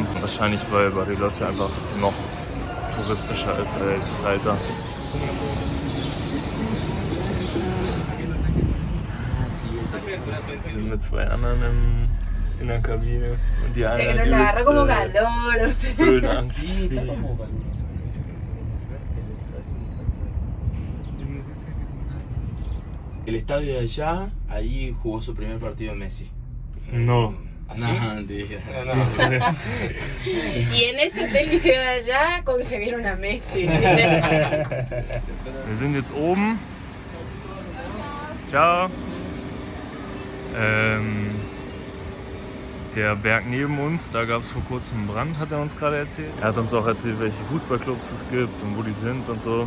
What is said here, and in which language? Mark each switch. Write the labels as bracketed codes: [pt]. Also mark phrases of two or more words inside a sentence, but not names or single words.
[de] Wahrscheinlich, weil Bariloche einfach noch touristischer ist als Salta. Wir sind mit 2 anderen in der Kabine und die eine hat Höhenangst. [es] El estadio de allá, ahí jugó su primer partido Messi. No. ¿Así? No, mentira. Y en ese hotel que se ve allá concebieron a Messi. [de] Wir sind jetzt oben. Ciao. Der Berg neben uns, da gab es vor kurzem einen Brand, hat er uns gerade erzählt. Er hat uns auch erzählt, welche Fußballclubs es gibt und wo die sind und so.